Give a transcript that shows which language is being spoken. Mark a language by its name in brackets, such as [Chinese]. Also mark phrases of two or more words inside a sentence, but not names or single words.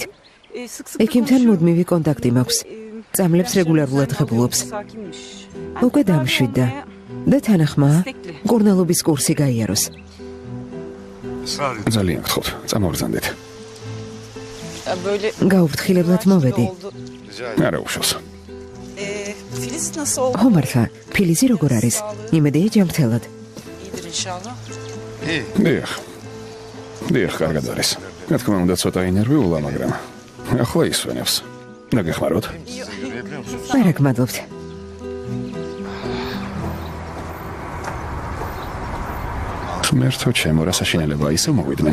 [Georgian] ექიმთან მუდმივი კონტაქტი მაქვს. წამლებს რეგულარულად ღებულობს. უკვე დამშვიდდა და თანახმა მკურნალობის კურსი გაიაროს. ძალიან გთხოვთ, წამოგბრძანდით. [Turkish] böyle [Georgian] გაუფრთხილებლად მოვედი. [Turkish] oldu. [Georgian] არა უშავს. [Turkish] Filiz nasıl oldu? [Georgian] ხო მართლა, ფილიზი როგორ არის? იმედია ჯანმრთელად. [Turkish] İyidir inşallah. [Georgian] დიახ, კარგად არის. რა თქმა უნდა, ცოტა ინერვიულა, მაგრამ ახლა ისვენებს. დაგეხმაროთ. არა, გმადლობთ. ღმერთო ჩემო, რა საშინელება ისე მოვიდნენ.